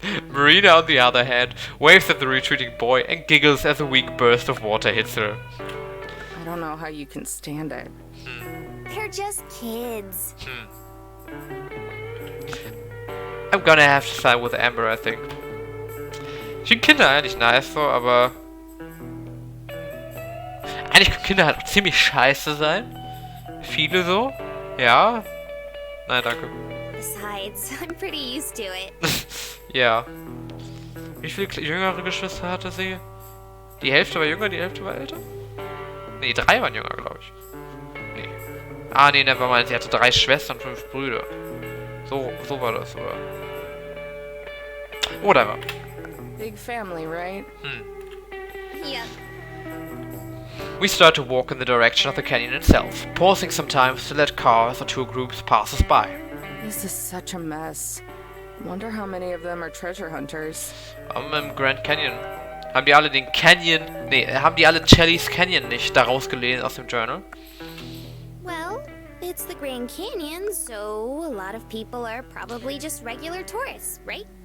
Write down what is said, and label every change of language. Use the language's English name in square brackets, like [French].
[English] Marina, on the other hand, waves at the retreating boy and giggles as a weak burst of water hits her. I don't know how you can stand it. They're just kids. I'm gonna have to side with Amber, I think. [German] Ich finde Kinder eigentlich nice so, aber eigentlich können Kinder halt auch ziemlich scheiße sein. Viele so. Ja. Nein, danke. [English] Besides, I'm pretty used to it. [German] Ja. Wie viele jüngere Geschwister hatte sie? Die Hälfte war jünger, die Hälfte war älter? Nee, 3 waren jünger, glaube ich. Nee. Ah, nee, nevermind. Sie hatte 3 Schwestern und 5 Brüder. So war das, oder? [English] Whatever. Big family, right? Yep. We start to walk in the direction of the canyon itself, pausing sometimes to let cars or tour groups pass us by. This is such a mess. Wonder how many of them are treasure hunters. [German] Im Grand Canyon. Haben die alle den Canyon... Nee, haben die alle Chelly's Canyon nicht daraus gelesen aus dem Journal? [English] Well, It's the Grand Canyon, so a lot of people are probably just regular tourists, right?